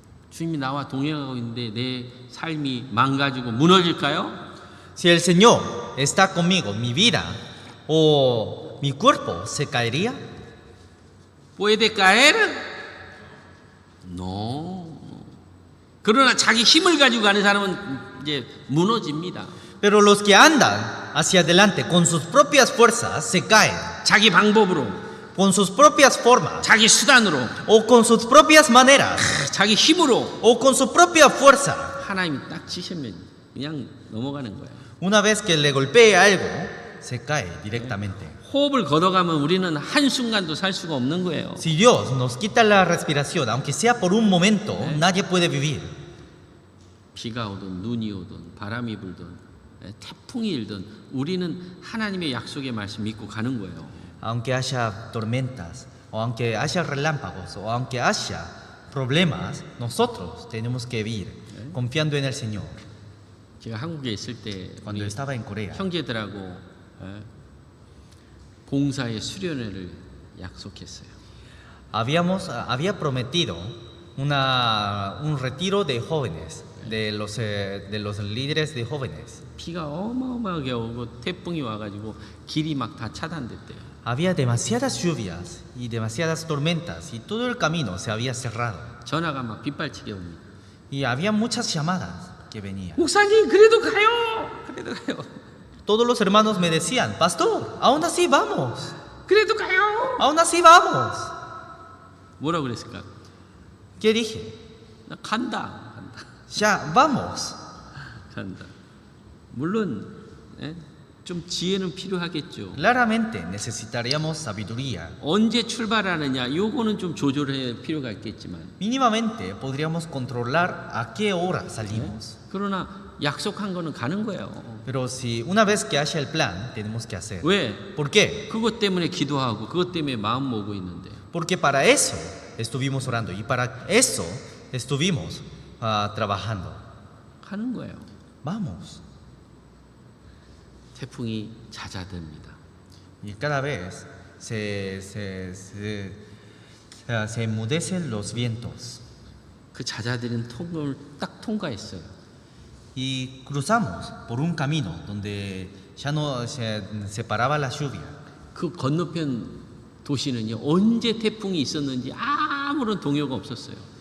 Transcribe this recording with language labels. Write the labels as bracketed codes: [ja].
[ko] 주님이 나와 동행하고 있는데 내 삶이 망가지고 무너질까요? [es] Si el Señor está conmigo, mi vida o mi cuerpo se caería. ¿Puede caer? No. [ko] 그러나 자기 힘을 가지고 가는 사람은 이제 무너집니다. [es] Pero los que andan hacia adelante con sus propias fuerzas se caen, [ko] 자기 방법으로, [es] con sus propias formas [ko] 자기 수단으로, [es] o con sus propias maneras [ko] 자기 힘으로 [es] o con su propia fuerza. [ko] 하나님이 딱 치시면 그냥 넘어가는 거예요. [es] Una vez que le golpee algo, se cae directamente. [ko] 호흡을 걷어가면 우리는 한순간도 살 수가 없는 거예요. [es] Si Dios nos quita la respiración, aunque sea por un momento, nadie puede vivir. [ko] 비가 오든 눈이 오든 바람이 불든 태풍이 일든 우리는 하나님의 약속의 말씀 믿고 가는 거예요. [es] Aunque haya tormentas, o aunque haya relámpagos, o aunque haya problemas, nosotros tenemos que vivir confiando en el Señor. [ko] 제가 한국에 있을 때 [es] Cuando [ko] 우리 [es] estaba en Corea, [ko] 형제들하고 봉사의 수련회를 약속했어요. [es] había prometido un retiro de jóvenes, de los líderes de jóvenes. [ko] 비가 어마어마하게 오고 태풍이 와가지고 길이 막 다 차단됐대요. [es] Había demasiadas lluvias y demasiadas tormentas y todo el camino se había cerrado. [ko] 전화가 막 빗발치게 옵니다. [es] Y había muchas llamadas que venían. [ko] 목사님 그래도 가요. 그래도 가요. [es] Todos los hermanos me decían, pastor, aún así vamos, [ko] 그래도 가요. [es] aún así vamos. [ko] 뭐라고 그랬을까? [es] ¿Qué dije? [ko] 나 간다. 간다. [es] Ya, vamos. [ko] 간다. 물론 예? 좀 지혜는 필요하겠죠. [es] Claramente necesitaríamos sabiduría. [ko] 언제 출발하느냐 요거는 좀 조절할 필요가 있겠지만 [es] Mínimamente podríamos controlar a qué hora salimos. [ko] 그러나 약속한 거는 가는 거예요. [es] Pero si una vez que haya el plan, tenemos que hacer. [ko] 왜? [es] ¿Por qué? [ko] 그것 때문에 기도하고 그것 때문에 마음 먹고 있는데 [es] Porque para eso estuvimos orando y para eso estuvimos trabajando. [ko] 가는 거예요. [es] Vamos. [ko] 태풍이 잦아듭니다. [es] Y cada vez se enmudecen los vientos. [ko] 그 잦아드는 통로를 딱 통과했어요. [es] Y cruzamos por un camino donde ya no se separaba la lluvia. [ko] 그 건너편 도시는요 언제 태풍이 있었는지 아무런 동요가 없었어요.